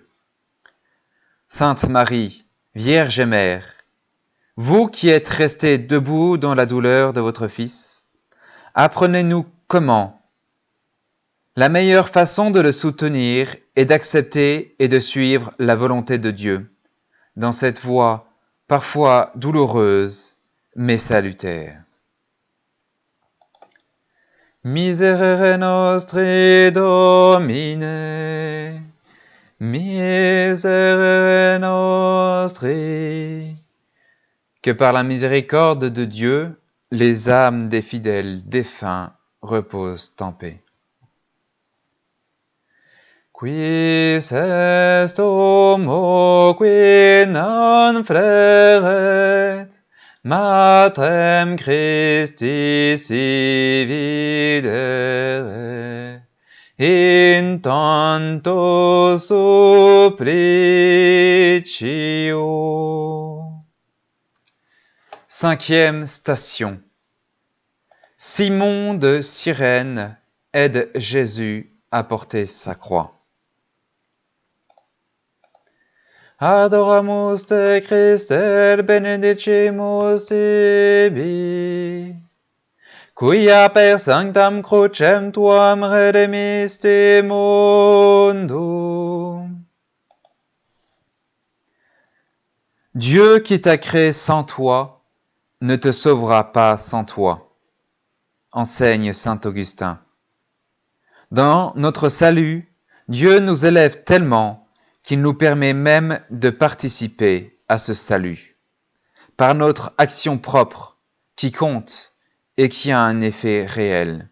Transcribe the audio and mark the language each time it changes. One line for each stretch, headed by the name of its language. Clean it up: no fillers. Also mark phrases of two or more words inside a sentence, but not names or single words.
French: Sainte Marie, Vierge et Mère, vous qui êtes restée debout dans la douleur de votre Fils, apprenez-nous comment. La meilleure façon de le soutenir est d'accepter et de suivre la volonté de Dieu, dans cette voie parfois douloureuse, mais salutaire.
Latin: Miserere nostri Domine, miserere nostri.
French: Que par la miséricorde de Dieu, les âmes des fidèles défunts repose en paix.
Latin: Quis est homo qui non freret, matrem Christi si videre, in tanto supplicio.
French: Cinquième station. Simon de Cyrène aide Jésus à porter sa croix.
Latin: Adoramus te Christe, benedicimus tibi, quia per sanctam crucem tuam redemiste mundum.
French: Dieu qui t'a créé sans toi ne te sauvera pas sans toi, enseigne saint Augustin. Dans notre salut, Dieu nous élève tellement qu'il nous permet même de participer à ce salut, par notre action propre, qui compte et qui a un effet réel.